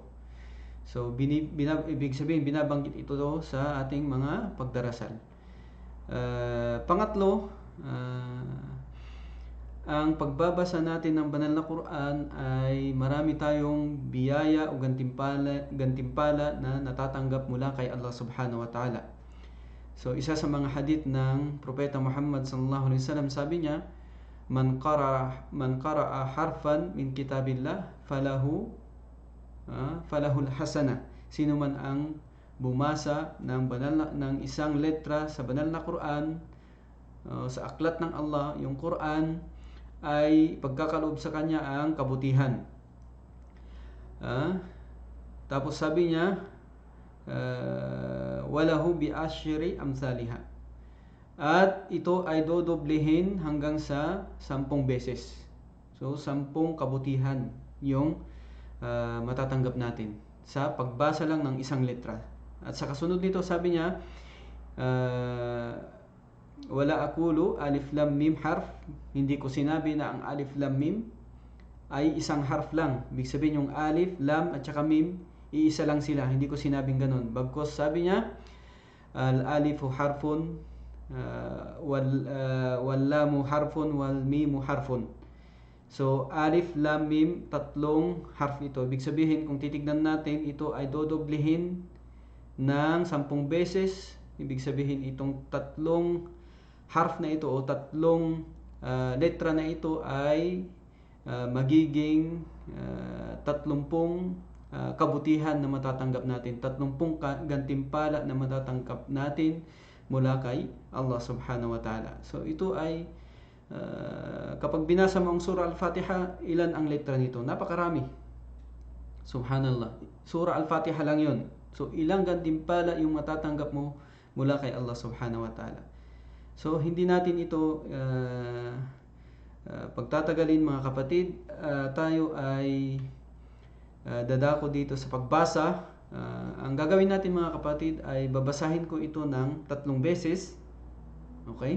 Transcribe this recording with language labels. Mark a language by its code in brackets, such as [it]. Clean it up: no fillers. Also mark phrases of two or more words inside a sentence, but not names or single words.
[tl] So ibig sabihin, binabanggit ito sa ating mga pagdarasal. Pangatlo, ang pagbabasa natin ng banal na Quran ay marami tayong biyaya o gantimpala na natatanggap mula kay Allah [ar] سبحانه وتعالى. [tl] So isa sa mga hadith ng Propeta Muhammad [ar] صلى الله عليه وسلم, [tl] sabi niya, [ar] من قرأ حرفا من كتاب الله فله حسنة. [tl] Sino man ang bumasa ng isang letra sa banal na Quran, sa aklat ng Allah, yung Quran, ay pagkakaloob sa kanya ang kabutihan. Tapos sabi niya, [ar] وله بعشر أمثالها. [tl] At ito ay dodoblehin hanggang sa 10 beses. So 10 kabutihan yung matatanggap natin sa pagbasa lang ng isang letra. At sa kasunod nito sabi niya, [ar] ولا أقول ألف لام ميم حرف, [tl] hindi ko sinabi na ang [ar] ألف لام ميم [tl] ay isang harf lang. Ibig sabihin yung alif, lam at saka mim, iisa lang sila. Hindi ko sinabing ganun. Bagkus sabi niya, [ar] الألف حرف واللام حرف والميم حرف. So ألف لام ميم, [tl] tatlong harf ito. Ibig sabihin kung titignan natin, ito ay dodoblehin ng 10 beses. Ibig sabihin itong tatlong harf na ito o tatlong letra na ito ay magiging 30 kabutihan na matatanggap natin, 30 gantimpala na matatanggap natin mula kay Allah [ar] سبحانه وتعالى. [tl] So ito ay kapag binasa mo ang surah Al-Fatiha, ilan ang letra nito? Napakarami. Subhanallah. Surah Al-Fatiha lang yon. So ilang gantimpala yung matatanggap mo mula kay Allah [ar] سبحانه وتعالى. [tl] So hindi natin ito pagtatagalin mga kapatid. Tayo ay dadako dito sa pagbasa. Ang gagawin natin mga kapatid ay babasahin ko ito ng 3 beses. Okay?